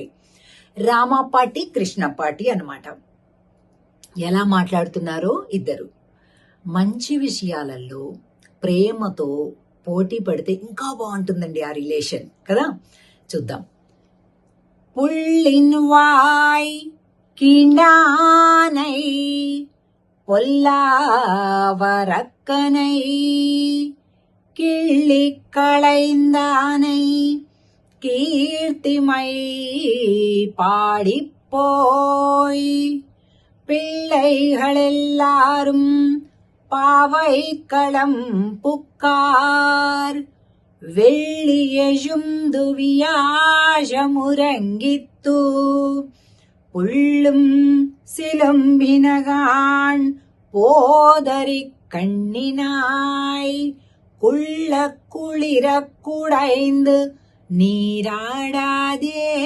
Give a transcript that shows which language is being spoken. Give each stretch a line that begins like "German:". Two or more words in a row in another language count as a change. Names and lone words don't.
Telugu: రామ పార్టీ, కృష్ణ పార్టీ అన్నమాట. ఎలా మాట్లాడుతున్నారో ఇద్దరు. మంచి విషయాలలో ప్రేమతో పోటీ పడితే ఇంకా బాగుంటుందండి ఆ రిలేషన్ కదా. చూద్దాం.
Tamil: புள்ளின் வாய் கீண்டானை பொல்லாவரக்கனை கிள்ளிக் களைந்தானை கீர்த்திமை பாடிப்போய் பிள்ளைகளெல்லாரும் பாவைக்களம் புக்கார் வெள்ளியெழுந்து வியாழமுறங்கித்து புள்ளும் சிலம்பினகான் போதரி கண்ணினாய் குள்ள குளிர குடைந்து நீராடாதே